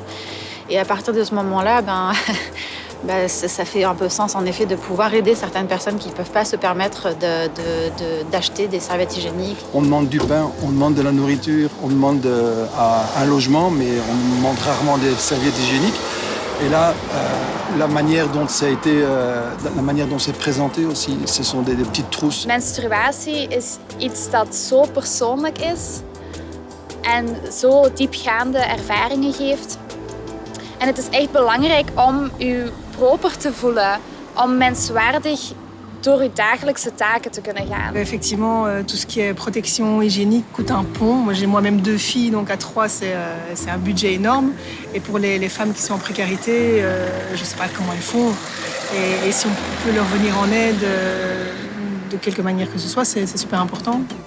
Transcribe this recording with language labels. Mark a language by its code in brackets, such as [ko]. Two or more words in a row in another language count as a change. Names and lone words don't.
[fr] Et à partir de ce moment-là, ça fait un peu sens en effet de pouvoir aider certaines personnes qui ne peuvent pas se permettre d'acheter des serviettes hygiéniques. On demande du pain, on demande de la nourriture, on demande un logement, mais on demande rarement des serviettes hygiéniques. Et là, la manière dont c'est présenté aussi, ce sont des petites trousses. [nl] Menstruatie is iets dat zo persoonlijk is en zo diepgaande ervaringen geeft. En het is echt belangrijk om je proper te voelen, om menswaardig door uw dagelijkse taken te kunnen gaan. [fr] Effectivement, tout ce qui est protection hygiénique coûte un pont. Moi, j'ai moi-même 2 filles, donc à 3, c'est un budget énorme. Et pour les femmes qui sont en précarité, je ne sais pas comment elles font. Et si on peut leur venir en aide de quelque manière que ce soit, c'est super important.